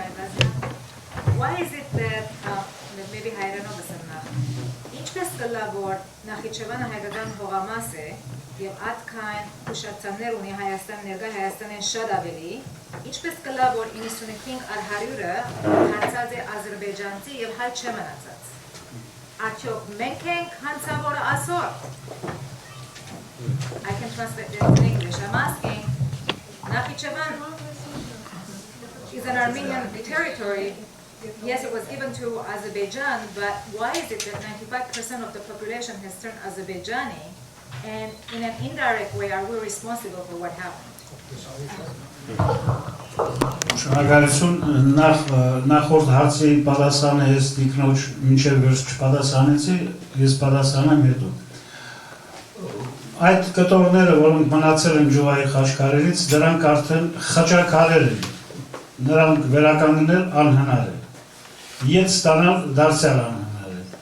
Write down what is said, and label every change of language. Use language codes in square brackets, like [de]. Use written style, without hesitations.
[en] Ayvazian, why is it that, maybe [hy] հայերենով ասեմ, ինչպես կլա որ Նախիջևանը հայկական հողամաս է եւ այդքան ուշացաններ ունի Հայաստան ներկա Հայաստանեն շատ ավելի, ինչպես կլա որ 95 առ 100-ը հանցած է Ադրբեջանցի եւ հայ չէ մնացած։ Արդյոք մենք ենք հանցավորը այսօր։ [en] I can translate this in English. I'm asking, Nakhichevan is an Armenian territory. Yes, it was given to Azerbaijan, but why is it that 95% of the population has turned Azerbaijani? And in an indirect way, are we responsible for what happened? [hy] Շնորհակալություն նախորդ հարցի պատասխանը ես դիքնոջ մինչև վերջ չպատասխանեցի, ես պատասխանեմ հետո։ Այդ կտորները, որոնք մնացել են ջուղայի խաչքարերից, դրանք արդեն խճակարեր են, նրանք վերականգնել անհնար է, ետ ստանալ դարձյալ անհնար է։